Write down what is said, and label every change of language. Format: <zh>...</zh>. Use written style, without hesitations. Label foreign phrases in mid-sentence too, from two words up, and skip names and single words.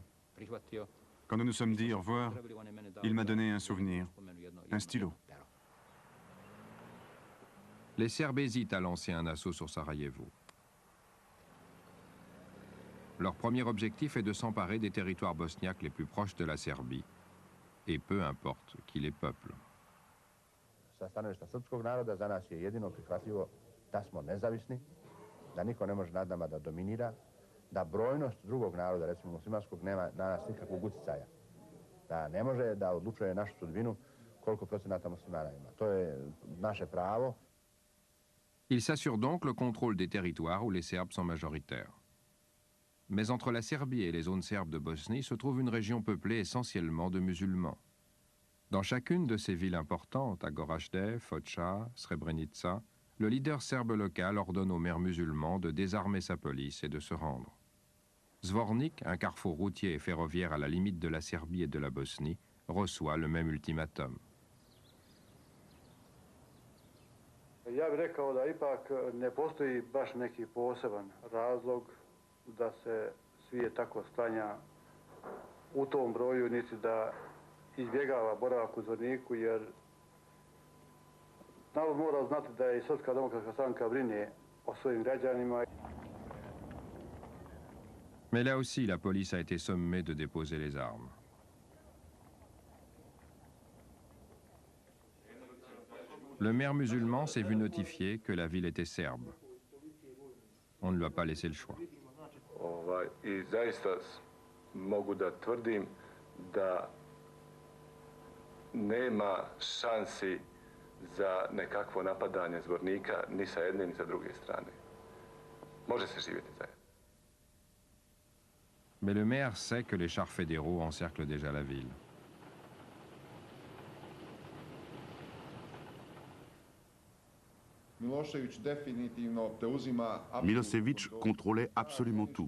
<fr>Quand nous nous sommes dit au revoir, il m'a donné un souvenir, un stylo. Les Serbes hésitent à lancer un assaut sur Sarajevo. Leur premier objectif est de s'emparer des territoires bosniaques les plus proches de la Serbie, et peu importe qui les peuple.</fr> <sr>Sa stanovišta srpskog naroda za nas je jedino prihvatljivo da smo nezavisni, da niko ne može nad nama da dominira, da brojnost drugog naroda, recimo muslimanskog, nema na nas nikakvog uticaja. Da ne može da odlučuje našu sudbinu koliko procenata muslimana ima. To je naše pravo.</sr> <fr>Ils s'assurent donc le contrôle des territoires où les Serbes sont majoritaires. Mais entre la Serbie et les zones serbes de Bosnie se trouve une région peuplée essentiellement de musulmans. Dans chacune de ces villes importantes, à Goražde, Foča, Srebrenica, le leader serbe local ordonne aux maires musulmans de désarmer sa police et de se rendre. Zvornik, un carrefour routier et ferroviaire à la limite de la Serbie et de la Bosnie, reçoit le même ultimatum.</fr> <sr>Ja bih rekao da ipak ne postoji baš neki poseban razlog da se svijet tako stanja u tom broju, niti da izbjegava boravak u Zvorniku, jer narod mora znati da je Srpska demokratska stranka brine o svojim građanima.</sr> <fr>Mais là aussi, la police a été sommée de déposer les armes. Le maire musulman s'est vu notifier que la ville était serbe. On ne lui a pas laissé le choix.</fr> <sr>I zaista mogu da tvrdim da nema šansi za nekakvo napadanje Zvornika ni sa jedne ni sa druge strane. Može se živjeti zajedno.</sr> <fr>Mais le maire sait que les chars fédéraux encerclent déjà la ville. Milosevic contrôlait absolument tout.</fr>